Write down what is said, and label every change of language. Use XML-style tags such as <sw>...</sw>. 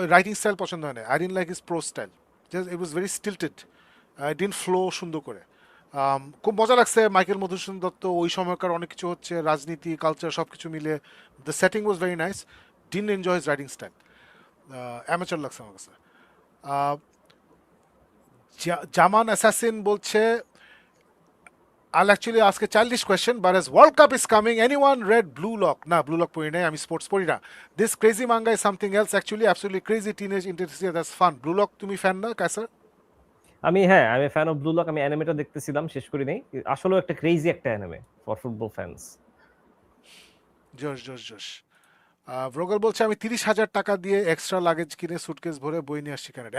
<bn>Writing style পছন্দ হয় না,</bn> <en>I didn't like his prose style, just it was very stilted, I didn't flow</en> <bn>সুন্দর করে। খুব মজা লাগছে মাইকেল মধুসূদন দত্ত, ওই সময়কার অনেক কিছু হচ্ছে, রাজনীতি কালচার সব কিছু মিলে,</bn> <en>the setting was very nice, didn't enjoy his writing style,</en> <bn>amateur লাগছে আমার কাছে। জামান অ্যাসাসিন বলছে</bn> <en>I'll actually ask a childish question, but as World Cup is coming, anyone read Blue Lock?</en> <bn>Na, Blue Lock pori nai, ami sports pori na.</bn> <en>This crazy manga is something else, actually, absolutely crazy teenage intensity, that's fun.</en> <bn>Blue Lock তুমি fan না কায়সার? আমি fan of blue lock, আমি অ্যানিমেটা দেখতেছিলাম, শেষ করি নাই। আসলে একটা ক্রেজি একটা অ্যানিমে ফর ফুটবল ফ্যানস। জোশ জোশ জোশ। ভ্রগল বলছে আমি 30,000 টাকা দিয়ে এক্সট্রা লাগেজ কিনে সুটকেস ভরে বই নিয়ে আসছি কানাডা।</bn>